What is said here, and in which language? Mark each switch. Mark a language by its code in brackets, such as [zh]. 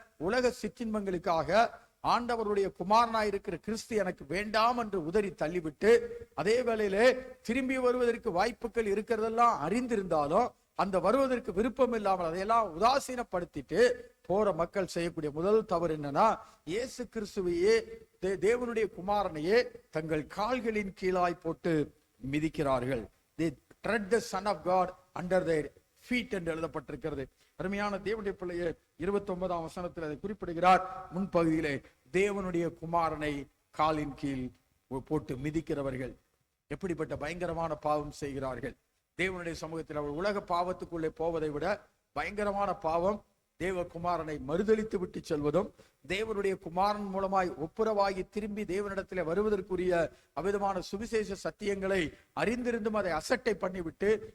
[ta] உலக சிற்றின்பங்களுக்காக ஆண்டவருடைய குமாரனாயிருக்கிற கிறிஸ்து எனக்கு வேண்டாம் என்று உதறி தள்ளிவிட்டு, அதே வேளையிலே திரும்பி வருவதற்கு வாய்ப்புகள் இருக்கிறதெல்லாம் அறிந்திருந்தாலும் அந்த வருவதற்கு விருப்பம் இல்லாமல் அதையெல்லாம் உதாசீனப்படுத்திட்டு போற மக்கள் செய்யக்கூடிய முதல் தவறு என்னன்னா, இயேசு கிறிஸ்துவையே, தேவனுடைய குமாரனையே தங்கள் கால்களின் கீழாய் போட்டு மிதிக்கிறார்கள். [en] They tread the Son of God under their feet [ta] என்று எழுதப்பட்டிருக்கிறது. அருமையான தேவனுடைய பிள்ளையே, 29ஆம் வசனத்தில் அதை குறிப்பிடுகிறார். முன்பகுதியிலே தேவனுடைய குமாரனை காலின் கீழ் போட்டு மிதிக்கிறவர்கள் எப்படிப்பட்ட பயங்கரமான பாவம் செய்கிறார்கள். தேவனுடைய சமூகத்தில் அவர் உலக பாவத்துக்குள்ளே போவதை விட பயங்கரமான பாவம் தேவகுமாரனை மறுதளித்து விட்டு செல்வதும், தேவனுடைய குமாரன் மூலமாய் ஒப்புரவாகி திரும்பி தேவனிடத்திலே வருவதற்குரிய அவிதமான சுவிசேஷ சத்தியங்களை அறிந்திருந்தும் அதை அசட்டை பண்ணிவிட்டு